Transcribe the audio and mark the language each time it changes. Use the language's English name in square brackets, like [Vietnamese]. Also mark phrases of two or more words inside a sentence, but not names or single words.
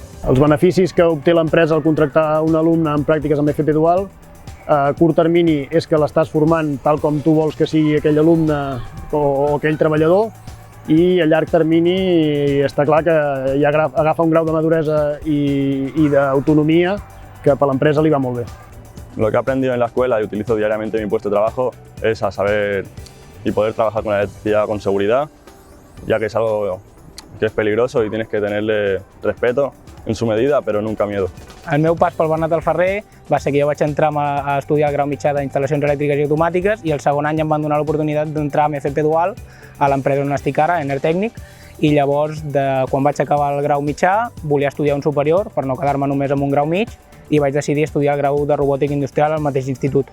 [Catalan] Els beneficis que obté l'empresa al contractar un alumne en pràctiques amb FP Dual a curt termini és que l'estàs formant tal com tu vols que sigui aquell alumne o aquell treballador, i a llarg termini està clar que ja agafa un grau de maduresa y d'autonomía [Spanish] que para la empresa le va [Catalan] molt bé. [Spanish] Lo que he aprendido en la escuela y utilizo diariamente en mi puesto de trabajo es a saber y poder trabajar con la electricidad con seguridad, ya que es algo que es peligroso y tienes que tenerle respeto en su medida, però nunca miedo. [Catalan] El meu pas pel Bernat Alferrer va ser que jo vaig entrar a estudiar el grau mitjà d'instal·lacions elèctriques i automàtiques i el segon any em van donar l'oportunitat d'entrar amb FP Dual a l'empresa on estic ara, Enertècnic, i llavors, quan vaig acabar el grau mitjà, volia estudiar un superior per no quedar-me només amb un grau mig i vaig decidir estudiar el grau de robòtica industrial al mateix institut.